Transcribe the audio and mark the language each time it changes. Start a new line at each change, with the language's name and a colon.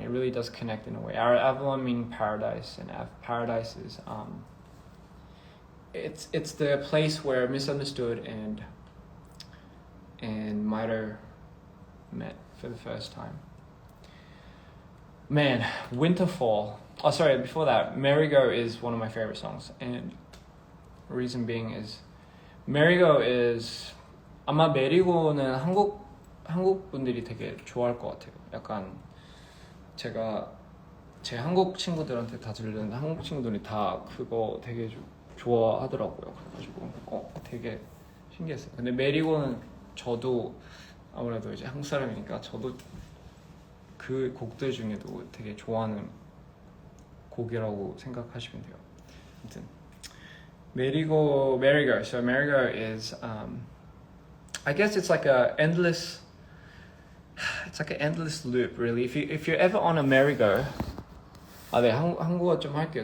English: It really does connect in a way. Our Avalon meaning paradise, and paradise is it's the place where Misunderstood and Miter met for the first time. Man, Winterfall. Oh, sorry. Before that, Merry-Go is one of my favorite songs, and the reason being is Merry-Go is
Korean: 아마 메리고는 한국 분들이 되게 좋아할 것 같아요. 약간 제가 제 한국 친구들한테 다 들렸는데 한국 친구들이 다 그거 되게 좋아하더라고요. 그래가지고 되게 신기했어요. 근데 메리고는 저도 아무래도 이제 한국 사람이니까 저도 그 곡들 중에도 되게 좋아하는 곡이라고 생각하시면 돼요.
English: 아무튼 Merry-Go. So Merry-Go is, I guess it's like an endless loop, really. If you're ever on a merry-go,
Korean: 네, 한국어 좀 할게요.